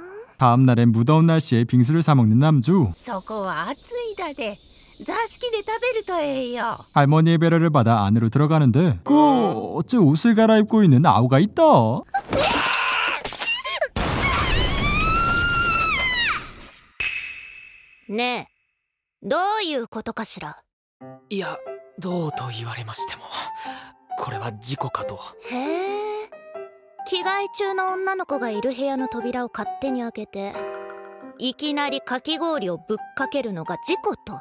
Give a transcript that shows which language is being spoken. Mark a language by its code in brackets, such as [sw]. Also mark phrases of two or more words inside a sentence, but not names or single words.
[ko] 다음날엔 무더운 날씨에 빙수를 사먹는 남주. [ja] そこは暑いだで座敷で食べるとええよ。 [ko] 할머니의 배려를 받아 안으로 들어가는데 어째 옷을 갈아입고 있는 아우가 있다. 네 [ja] どういうことかしら。いや、どうと言われましても、これは事故かと。へえ。着替え中の女の子がいる部屋の扉を勝手に開けて、いきなりかき氷をぶっかけるのが事故と。